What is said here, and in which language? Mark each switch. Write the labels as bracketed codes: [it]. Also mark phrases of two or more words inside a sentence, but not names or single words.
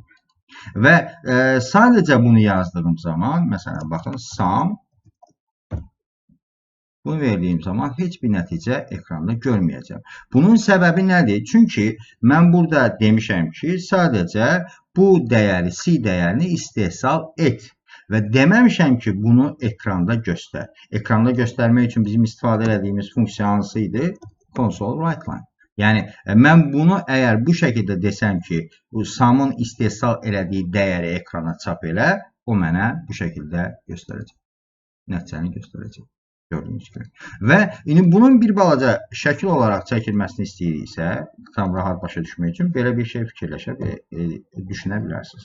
[az] Və sadəcə bunu yazdığım zaman, məsələn, baxın, sum, bunu verdiyim zaman heç bir nəticə ekranda görməyəcəm. Bunun səbəbi nədir? Çünki mən burada demişəm ki, sadəcə bu dəyəri, C dəyərini istehsal et. Və deməmişəm ki, bunu ekranda göstər. Ekranda göstərmək üçün bizim istifadə edədiyimiz funksiya hansı idi? [en] Console write line. [az] Yəni, mən bunu əgər bu şəkildə desəm ki, bu sum'ın istehsal elədiyi dəyəri ekrana çap elə, o mənə bu şəkildə göstərəcək. Nəticəni göstərəcək. Gördüyünüz kimi. Və indi bunun bir balaca şəkil olaraq çəkilməsini istəyiriksə, tam rahat başa düşmək üçün belə bir şey fikirləşə düşünə bilərsiniz.